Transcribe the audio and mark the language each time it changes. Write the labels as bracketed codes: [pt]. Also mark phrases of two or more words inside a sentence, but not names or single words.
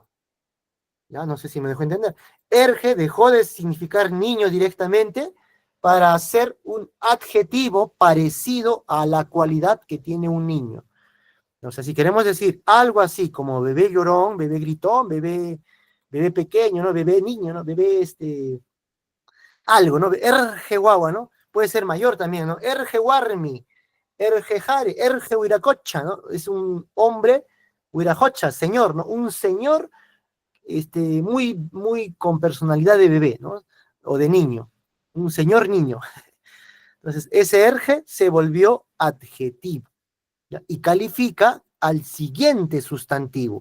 [es] Ya no sé si me dejó entender. Erge dejó de significar niño directamente para hacer un adjetivo parecido a la cualidad que tiene un niño. O sea, si queremos decir algo así como bebé llorón, bebé gritón, bebé pequeño, ¿no? Bebé niño, ¿no? Bebé algo, ¿no? [qu] Erge guagua, ¿no? [es] Puede ser mayor también, ¿no? [qu] Erge warmi, erge jare, erge huiracocha, [es] ¿no? Es un hombre, huiracocha, señor, ¿no? Un señor muy con personalidad de bebé, ¿no? O de niño, un señor niño. Entonces, ese erge se volvió adjetivo, ¿ya? Y califica al siguiente sustantivo.